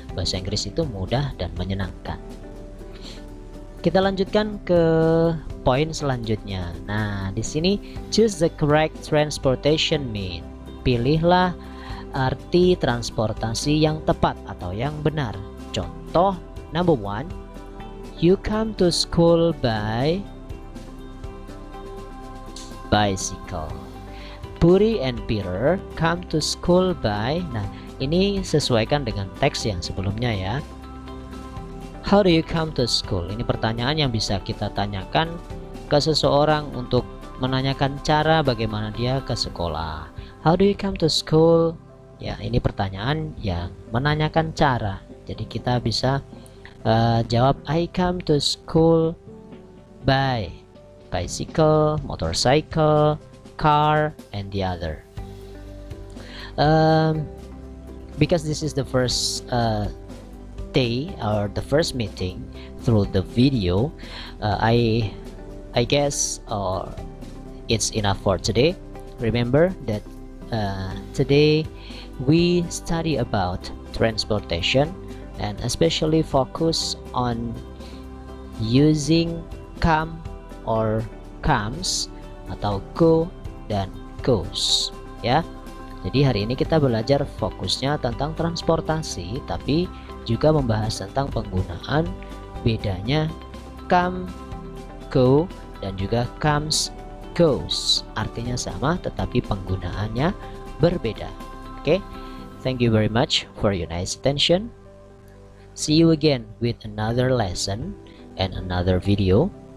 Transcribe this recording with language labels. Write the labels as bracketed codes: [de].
[id] Bahasa Inggris itu mudah dan menyenangkan. Kita lanjutkan ke poin selanjutnya. Nah, di sini [en] choose the correct transportation mean. [id] Pilihlah arti transportasi yang tepat atau yang benar. Contoh [en] number 1, you come to school by bicycle. Puri and Peter come to school by. [id] Nah, ini sesuaikan dengan teks yang sebelumnya ya. [en] How do you come to school? [id] Ini pertanyaan yang bisa kita tanyakan ke seseorang untuk menanyakan cara bagaimana dia ke sekolah. [en] How do you come to school? [id] Ya, ini pertanyaan yang menanyakan cara. Jadi kita bisa jawab [en] I come to school by bicycle, motorcycle, car, and the other. Because this is the first day or the first meeting through the video, I guess it's enough for today. Remember that today we study about transportation and especially focus on using come or comes [id] atau go dan goes ya. Jadi hari ini kita belajar fokusnya tentang transportasi, tapi juga membahas tentang penggunaan bedanya come, go, dan juga comes, goes. Artinya sama tetapi penggunaannya berbeda. [en] Oke, thank you very much for your nice attention. See you again with another lesson and another video.